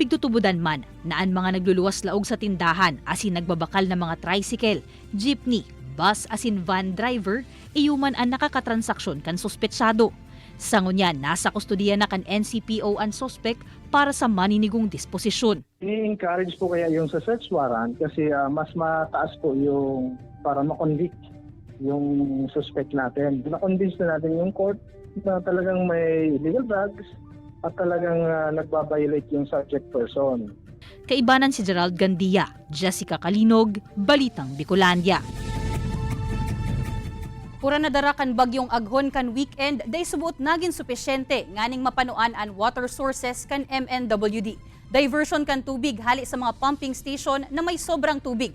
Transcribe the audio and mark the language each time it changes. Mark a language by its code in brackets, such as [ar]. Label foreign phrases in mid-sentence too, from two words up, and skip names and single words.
[bik] pigtutubudan man, naan mga nagluluwas laog sa tindahan asin nagbabakal na mga tricycle, jeepney, bus asin van driver, iyuman ang nakakatransaksyon kan suspetsado. Sangunya, nasa kustudiya na kan NCPO ang suspect para sa maninigong disposisyon. [tl] I-encourage po kaya yung sa [en] search warrant [tl] kasi mas mataas po yung para ma-convict yung suspect natin. Na-convince na natin yung court na talagang may [en] illegal drugs [tl] at talagang nagbabiolate yung [en] subject person. [bik] Kaibanan si Gerald Gandia, Jessica Kalinog, Balitang Bicolandia. Pura na dara kan bagyong aghon kan weekend, day subuot naging supisyente nganing mapanuan ang [en] water sources [bik] kan MNWD. Diversion kan tubig hali sa mga [en] pumping station [bik] na may sobrang tubig.